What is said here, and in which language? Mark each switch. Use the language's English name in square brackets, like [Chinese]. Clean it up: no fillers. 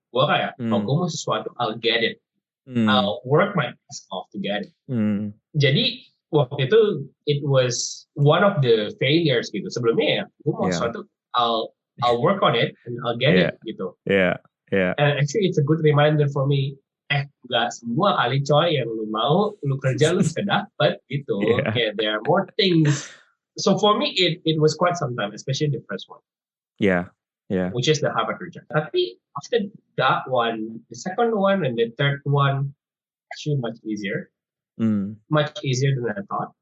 [Indonesian] Gue kayak, gue mau sesuatu, [English] I'll get it. I'll work my ass off to get it. [Indonesian] Jadi waktu itu [English] it was one of the failures gitu. [Indonesian] Sebelumnya ya, gue mau sesuatu, [English] I'll work on it and I'll get it gitu. Yeah. And actually it's a good reminder for me. [Indonesian] Gak semua kali coy yang lu mau, lu kerja lu bisa dapet gitu. [English] Okay, there are more things. So for me it was quite some time, especially the first one. Yeah. Which is the Harvard rejection. Tapi after that one, the second one and the third one actually much easier. Much easier than I thought.